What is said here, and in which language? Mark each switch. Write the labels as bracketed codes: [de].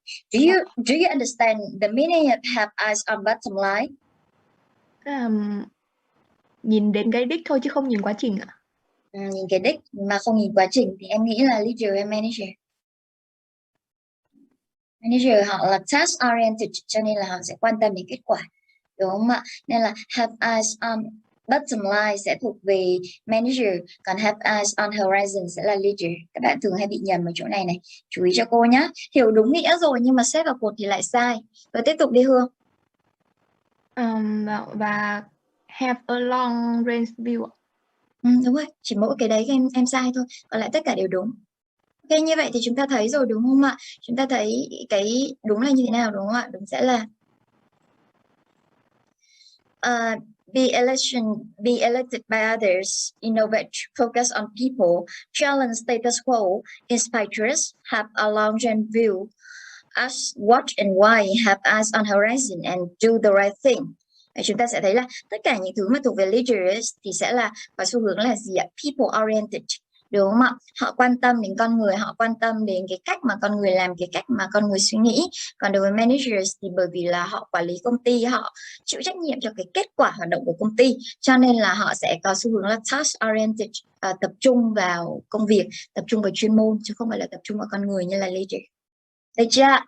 [en] Do you understand the meaning of have eyes on bottom line? [vi] Nhìn đến cái đích thôi chứ không nhìn quá trình ạ. Nhìn cái đích mà không nhìn quá trình thì em nghĩ là leader hay manager? Manager họ là task oriented cho nên là họ sẽ quan tâm đến kết quả, đúng không ạ? Nên là [en] have eyes on bottom line [vi] sẽ thuộc về manager, còn [en] have eyes on horizon [vi] sẽ là leader. Các bạn thường hay bị nhầm ở chỗ này này, chú ý cho cô nhé. Hiểu đúng nghĩa rồi nhưng mà xếp vào cột thì lại sai. Rồi tiếp tục đi Hương. [en] Và have a long range view. [vi] Đúng rồi, chỉ mỗi cái đấy em sai thôi, còn lại tất cả đều đúng. Ok, như vậy thì chúng ta thấy rồi đúng không ạ? Chúng ta thấy cái đúng là như thế nào đúng không ạ? Đúng sẽ là [en] be elected by others, innovate, focus on people, challenge status quo, inspire trust, have a long range view, ask what and why, have eyes on horizon and do the right thing. [vi] Vậy chúng ta sẽ thấy là tất cả những thứ mà thuộc về leaders thì sẽ là có xu hướng là gì ạ? People oriented, đúng không ạ? Họ quan tâm đến con người, họ quan tâm đến cái cách mà con người làm, cái cách mà con người suy nghĩ. Còn đối với managers thì bởi vì là họ quản lý công ty, họ chịu trách nhiệm cho cái kết quả hoạt động của công ty, cho nên là họ sẽ có xu hướng là task oriented, tập trung vào công việc, tập trung vào chuyên môn chứ không phải là tập trung vào con người như là leader. Được chưa?